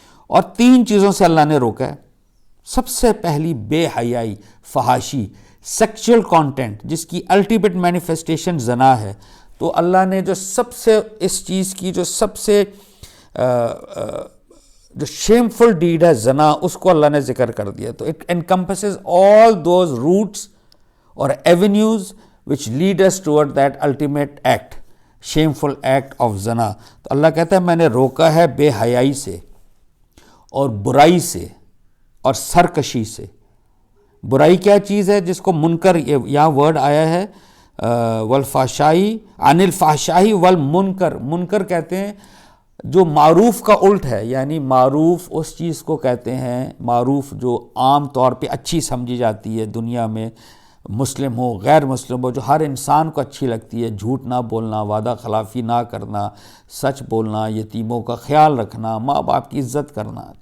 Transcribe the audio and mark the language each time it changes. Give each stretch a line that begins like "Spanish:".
Urdu: اور 3 چیزوں سے اللہ نے روکا ہے. سب سے پہلی بے حیائی، فحاشی،
English: sexual content,
Urdu: جس کی
English: ultimate manifestation
Urdu: زنا ہے. تو اللہ نے جو سب سے اس چیز کی جو سب سے جو
English: shameful deed
Urdu: ہے زنا، اس کو اللہ نے ذکر کر دیا.
English: تو it encompasses all those routes اور avenues which lead us toward that ultimate act, shameful act of zina.
Urdu: تو اللہ کہتا ہے میں نے روکا ہے بے حیائی سے اور برائی سے اور سرکشی سے. برائی کیا چیز ہے؟ جس کو منکر، یہاں ورڈ آیا ہے والفحشائی،
Arabic: عن الفحشائی والمنکر.
Urdu: منکر کہتے ہیں جو معروف کا الٹ ہے، یعنی معروف اس چیز کو کہتے ہیں، معروف جو عام طور پہ اچھی سمجھی جاتی ہے دنیا میں، مسلم ہو غیر مسلم ہو، جو ہر انسان کو اچھی لگتی ہے: جھوٹ نہ بولنا، وعدہ خلافی نہ کرنا، سچ بولنا، یتیموں کا خیال رکھنا، ماں باپ کی عزت کرنا.